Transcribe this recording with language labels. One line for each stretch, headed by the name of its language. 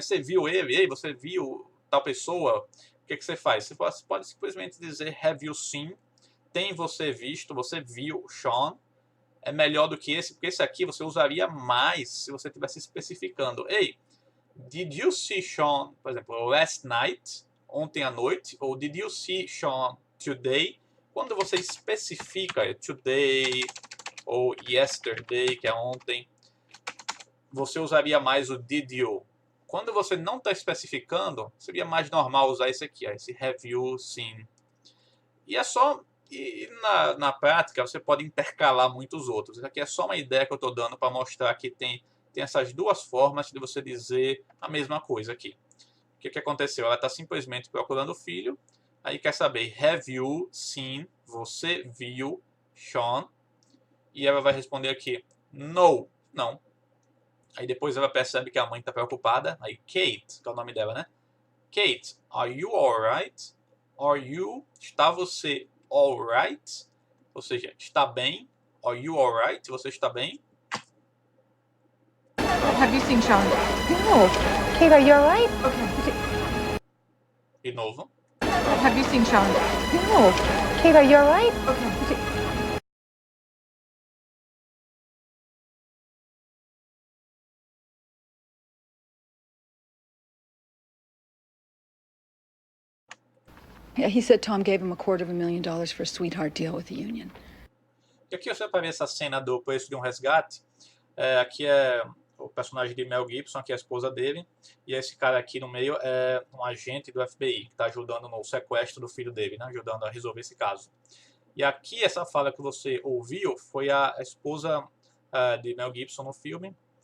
Portuguese: Você viu ele, você viu tal pessoa, o que você faz? Você pode simplesmente dizer
English: Have you seen?
Portuguese: Tem você visto, você viu Sean? É melhor do que esse, porque esse aqui você usaria mais se você estivesse especificando. Ei,
English: did you see Sean,
Portuguese: por exemplo,
English: last night,
Portuguese: ontem à noite?
English: Ou did you see Sean today?
Portuguese: Quando você especifica today ou yesterday, que é ontem, você usaria mais o
English: did you.
Portuguese: Quando você não está especificando, seria mais normal usar esse aqui, ó, esse
English: have you seen.
Portuguese: E é só... E na prática você pode intercalar muitos outros. Isso aqui é só uma ideia que eu estou dando para mostrar que tem essas duas formas de você dizer a mesma coisa aqui. O que aconteceu? Ela está simplesmente procurando o filho. Aí quer saber,
English: have you seen?
Portuguese: Você viu Sean? E ela vai responder aqui, no, não. Aí depois ela percebe que a mãe está preocupada. Aí Kate, que é o nome dela, né? Kate,
English: are you alright? Are you,
Portuguese: está você
English: alright?
Portuguese: Ou seja, está bem?
English: Are you alright?
Portuguese: Você está bem?
English: Have you seen Sean? No. Kate, are you alright? Okay.
Portuguese: De novo.
English: Have you seen Sean? No. Kate, are you alright? Okay. Yeah, he said Tom gave him $250,000 for a sweetheart deal with the union.
Portuguese: E aqui você vai ver essa cena do preço de um resgate. Aqui é o personagem de Mel Gibson, que é a esposa dele. E esse cara aqui no meio é um agente do FBI, que está ajudando no sequestro do filho dele, né? Ajudando a resolver esse caso. E aqui essa fala que você ouviu foi a esposa de Mel Gibson no filme.